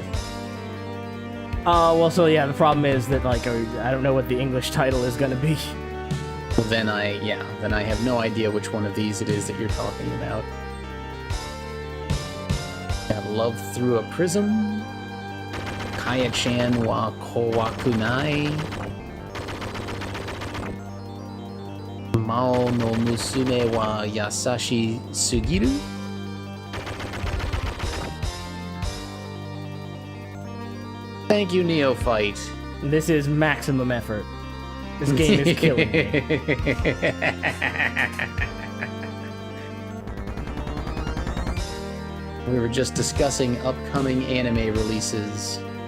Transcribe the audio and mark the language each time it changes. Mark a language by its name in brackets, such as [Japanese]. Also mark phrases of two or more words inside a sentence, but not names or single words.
[English] Well, so yeah, the problem is that, like, I don't know what the English title is going to be. Well, then I have no idea which one of these it is that you're talking about. Got Love Through a Prism. Kaya-chan wa Kowakunai. Mao no Musume wa Yasashi Sugiru. Thank you, Neophyte. This is maximum effort. This game is killing me. We were just discussing upcoming anime releases.